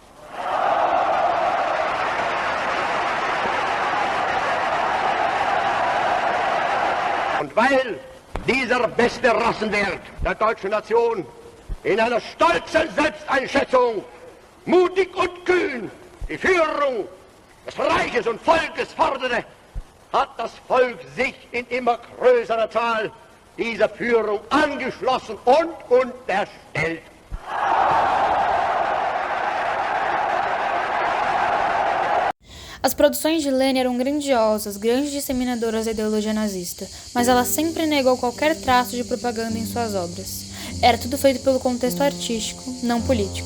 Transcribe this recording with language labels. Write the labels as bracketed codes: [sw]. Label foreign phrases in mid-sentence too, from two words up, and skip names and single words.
[de] Und weil dieser beste Rassenwert der deutschen Nation in einer stolzen Selbsteinschätzung mutig und kühn die Führung des Reiches und Volkes forderte, hat das Volk sich in immer größerer Zahl dieser Führung angeschlossen und unterstellt. [pt] As produções de Lênin eram grandiosas, grandes disseminadoras da ideologia nazista, mas ela sempre negou qualquer traço de propaganda em suas obras. Era tudo feito pelo contexto artístico, não político.